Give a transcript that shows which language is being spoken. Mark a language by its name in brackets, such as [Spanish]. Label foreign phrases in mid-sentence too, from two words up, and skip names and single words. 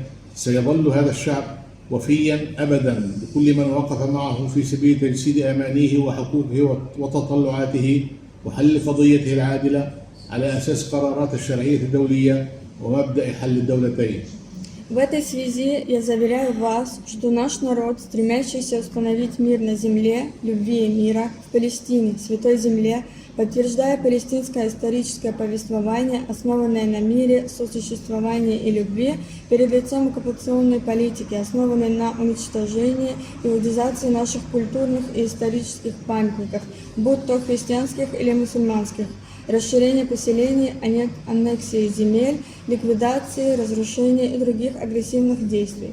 [Arabic] سيظل هذا الشعب وفيا أبدا لكل من وقف معه في سبيل تجسيد أمانيه وحقوقه وتطلعاته وحل قضيته العادلة على أساس قرارات الشرعية الدولية ومبدأ حل الدولتين. [Russian] В этой связи я заверяю вас, что наш народ, стремящийся установить мир на земле, любви и мира, в Палестине, Святой Земле, подтверждая палестинское историческое повествование, основанное на мире, сосуществовании и любви, перед лицом оккупационной политики, основанной на уничтожении и иудизации наших культурных и исторических памятников, будь то христианских или мусульманских, расширение поселений, аннексии земель, ликвидации, разрушения и других агрессивных действий.